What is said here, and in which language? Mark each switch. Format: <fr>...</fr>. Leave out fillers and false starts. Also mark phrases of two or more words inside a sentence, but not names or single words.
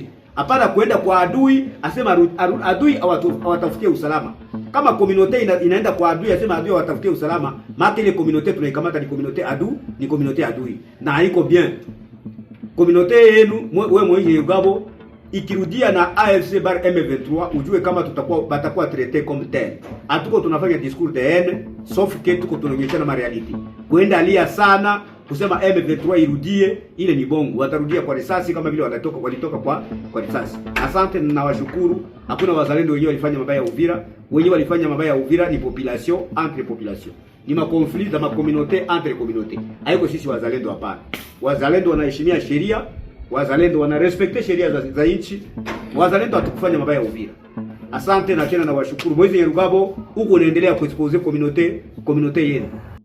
<sw>Hapana kwenda kwa adui, asema adui awatafutie usalama. Kama community inaenda kwa adui, asema adui awatafutie usalama, maana ile community tunaikamata ni community adui. Na haiko bien. Community yenu wewe Moise Nyarugabo ikirudia na AFC bar M23 ujue kama batakuwa</sw> <fr>traité comme tel.</fr> <sw>Hatuko tunafanya</sw> <fr>discours de haine, sauf que</fr> <sw>tuko tunaonyeshana ma reality. Kwenda lia sana kusema M23 irudie, ile ni bongo. Watarudia kwa risasi kama vile walitoka kwa risasi. Asante na washukuru. Hakuna wazalendo wenyewe walifanya mabaya Uvira. Wenyewe walifanya mabaya Uvira ni</sw> <fr>population entre population.</fr> <sw>Ni ma conflit za ma</sw> <fr>communauté entre communauté.</fr> <sw>Haiko sisi wazalendo hapana. Wazalendo wanaheshimia sheria, wazalendo wanarespekte sheria za nchi. Wazalendo hatukufanya mabaya Uvira. Asante na tena na washukuru. Moise Nyarugabo huko unaendelea kuexpose communauté yenu.</sw>